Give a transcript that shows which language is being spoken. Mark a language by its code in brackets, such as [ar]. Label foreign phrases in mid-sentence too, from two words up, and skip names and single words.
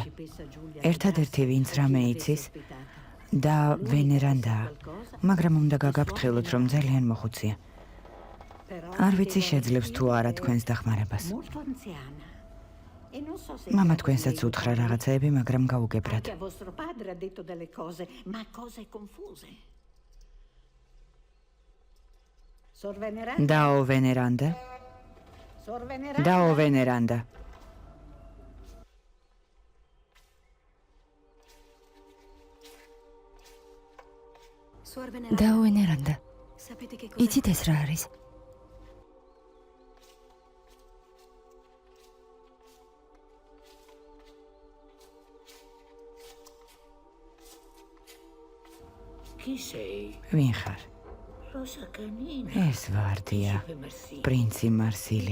[ka] ერთადერთი ვინც რამე იცის და ვენერანდაა, მაგრამ უნდა გაგაფრთხილოთ, რომ ძალიან მოხუცია. არ ვიცი შეძლებს თუ არა თქვენს დახმარებას. მამა თქვენსაც უთხრა რაღაცეები, მაგრამ გაუგებრად. Dao veneranda. Dao veneranda. Dao veneranda. იცით ეს რა არის? ვინ ხარ? ეს ვარდია, პრინცი მარსილი.